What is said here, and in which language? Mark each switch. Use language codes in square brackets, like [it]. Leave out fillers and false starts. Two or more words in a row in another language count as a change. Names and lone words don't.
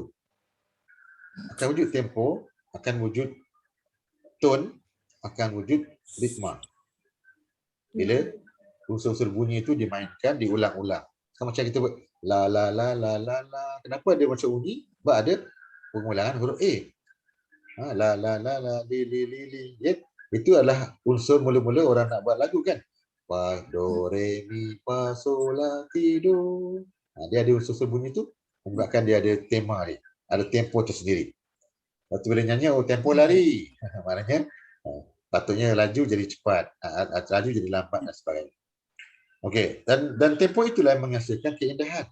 [ms] Akan wujud tempo, akan wujud tone, akan wujud ritma. Bila unsur-unsur bunyi itu dimainkan, diulang-ulang. Sama macam kita buat la la la la la la. Kenapa dia macam bunyi? Sebab ada pengulangan huruf A. La la la la li li li li. Itu adalah unsur mula-mula orang nak buat lagu kan. Fa do re mi fa sol la ti do. Dia ada unsur bunyi tu menyebabkan dia ada tema dia. Ada tempo tersendiri. Waktu bila nyanyi tempo lari. Maknanya patutnya laju jadi cepat, laju jadi lambat dan sebagainya. Okey, dan tempo itulah yang menghasilkan keindahan.